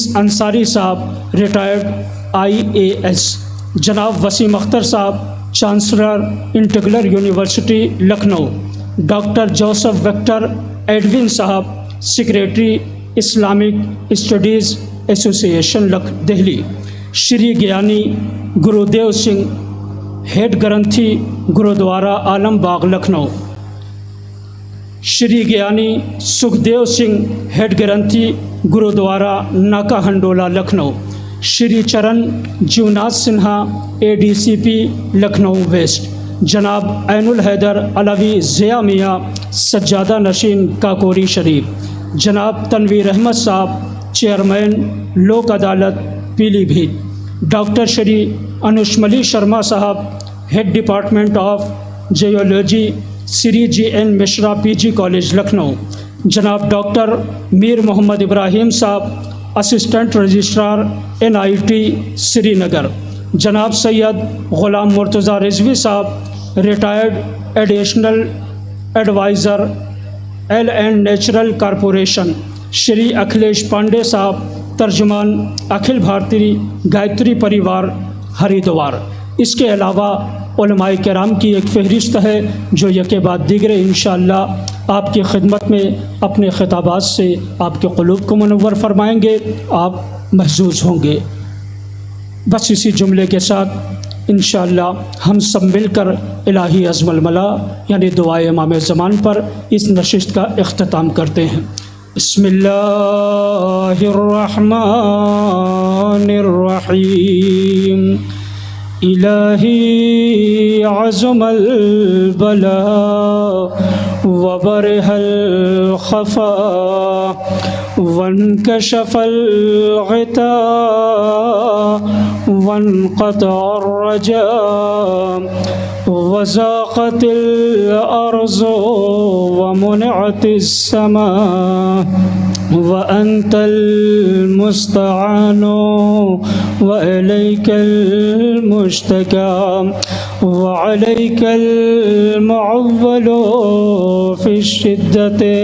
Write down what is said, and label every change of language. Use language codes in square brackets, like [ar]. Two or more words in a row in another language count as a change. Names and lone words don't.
[ur] انصاری صاحب، [en] retired IAS, [ur] جناب وسیم اختر صاحب، چانسلر انٹیگرل یونیورسٹی لکھنؤ، ڈاکٹر جوسف ویکٹر ایڈون صاحب، سیکریٹری اسلامک اسٹڈیز ایسوسی ایشن دہلی، شری گیانی گرودیو سنگھ، ہیڈ گرنتھی گرودوارا عالم باغ لکھنؤ، شری گیانی سکھدیو سنگھ، ہیڈ گرنتھی گرودوارا ناکا ہنڈولا لکھنؤ، شری چرن جیوناتھ سنہا ADCP لکھنؤ ویسٹ، جناب عین الحیدر علوی ضیاء میاں سجادہ نشین کاکوری شریف، جناب تنویر احمد صاحب چیئرمین لوک عدالت پیلی بھیت، ڈاکٹر شری انوشملی شرما صاحب [en] Head Department of Geology [ur] سری GN مشرا PG کالج لکھنؤ، جناب ڈاکٹر میر محمد ابراہیم صاحب [en] assistant registrar [ur] NIT سری نگر، جناب سید غلام مرتضیٰ رضوی صاحب [en] retired additional adviser [ur] L&D نیچرل کارپوریشن، شری اکھلیش پانڈے صاحب ترجمان اکھل بھارتی گایتری پریوار ہریدوار۔ اس کے علاوہ علماء کرام کی ایک فہرست ہے جو یکے بعد دیگر انشاءاللہ آپ کی خدمت میں اپنے خطابات سے آپ کے قلوب کو منور فرمائیں گے، آپ محظوظ ہوں گے۔ بس اسی جملے کے ساتھ انشاءاللہ ہم سب مل کر [ar] الہی عظم الملا [ur] یعنی دعائے امام زمان پر اس نشست کا اختتام کرتے ہیں۔ [ar] بسم اللہ الرحمن الرحیم۔ الہی عظم البلا وبرح الخفا وانکشف الغطاء وانقطع الرجاء وزاقت الأرض ومنعت السماء وأنت المستعان وإليك المشتكى وعليك المعول في الشدة